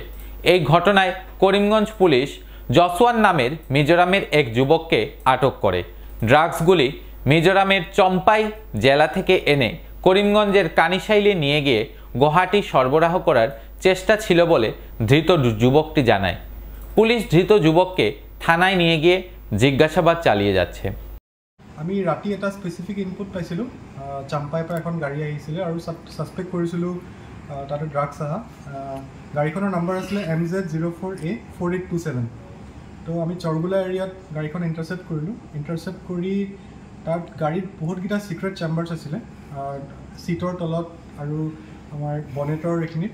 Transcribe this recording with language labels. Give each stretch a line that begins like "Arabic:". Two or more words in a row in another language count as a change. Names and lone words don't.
Bangla: এই ঘটনায় করিমগঞ্জ পুলিশ জসওয়ান নামের মিজোরামের এক যুবককে আটক করে। ড্রাগসগুলি মিজোরামের চম্পাই জেলা থেকে এনে করিমগঞ্জের কানিশাইলে নিয়ে গিয়ে গুয়াহাটি সরবরাহ করার চেষ্টা ছিল বলে ধৃত যুবকটি জানায়। পুলিশ ধৃত যুবককে থানায় নিয়ে গিয়ে জিজ্ঞাসাবাদ চালিয়ে যাচ্ছে।
Assamese: আমি ৰাতি এটা
English: specific input
Assamese: পাইছিলোঁ, চাম্পাইৰ পৰা এখন গাড়ী আহিছিলে আৰু ছাছপেক্ট কৰিছিলোঁ তাতে ড্ৰাগছ অহা। গাড়ীখনৰ নম্বৰ আছিলে MZ04A4827। তো আমি চৰগুলা এৰিয়াত গাড়ীখন ইণ্টাৰচেপ্ট কৰিলোঁ। ইণ্টাৰচেপ্ট কৰি তাত গাড়ীত বহুতকেইটা
English: secret chambers
Assamese: আছিলে, ছিটৰ তলত আৰু আমাৰ বনেটৰ এইখিনিত।